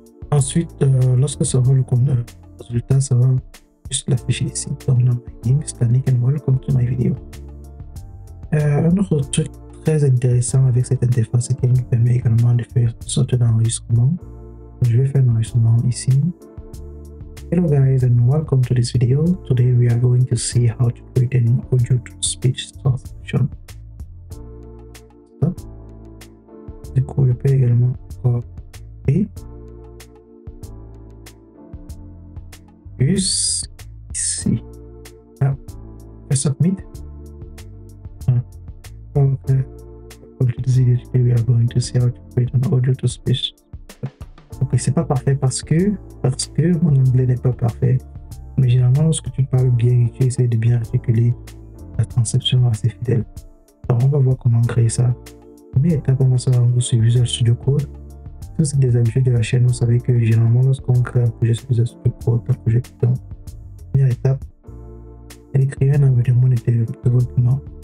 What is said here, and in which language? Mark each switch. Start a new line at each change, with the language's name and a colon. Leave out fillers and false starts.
French: Ensuite, lorsque ça va le résultat, ça va juste l'afficher ici dans
English: my name, Stanik and welcome to my video.
French: Un autre truc très intéressant avec cette interface, c'est qu'elle nous permet également de faire une sorte d'enregistrement. Je vais faire un enregistrement ici.
English: Hello guys and welcome to this video. Today we are going to see how to create an audio to speech transcription.
French: Du coup, je peux également copier ici. Là, je submit. Okay.
English: We are going to see how to create an audio to speech.
French: Ok, c'est pas parfait parce que mon anglais n'est pas parfait. Mais généralement, lorsque tu parles bien et tu essaies de bien articuler, la transcription est assez fidèle. Donc, on va voir comment créer ça. Première étape, on va savoir sur Visual Studio Code. Si c'est des habitudes de la chaîne, vous savez que généralement, lorsqu'on crée un projet sur Visual Studio Code, un projet Python, première étape, c'est d'écrire un environnement de développement.